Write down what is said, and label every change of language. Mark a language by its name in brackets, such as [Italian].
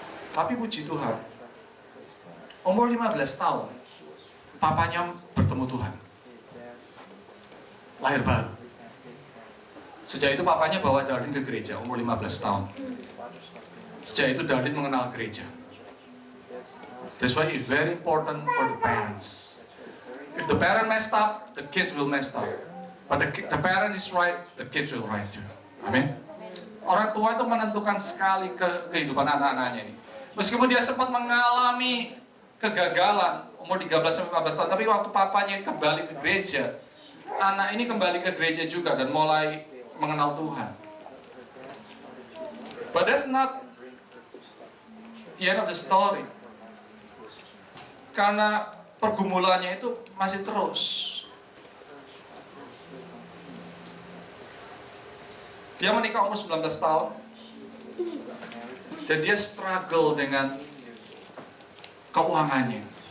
[Indonesian] Tapi puji Tuhan, umur 15 tahun, papanya bertemu Tuhan. Lahir baru. Sejak itu papanya bawa Darlene ke gereja, umur 15 tahun. Sejak itu Darlene mengenal gereja. [English] That's why it's very important for the parents. If the parent messed up, the kids will mess up. But the parent is right, the kids will right too. [Indonesian] Amin. Orang tua itu menentukan sekali kehidupan anak-anaknya ini. Meskipun dia sempat mengalami kegagalan umur 13-15 tahun, tapi waktu papanya kembali ke gereja, anak ini kembali ke gereja juga dan mulai mengenal Tuhan. [English] But that's not the end of the story. [Indonesian] Karena pergumulannya itu masih terus. Dia menikah umur 19 tahun dan dia struggle dengan keuangannya.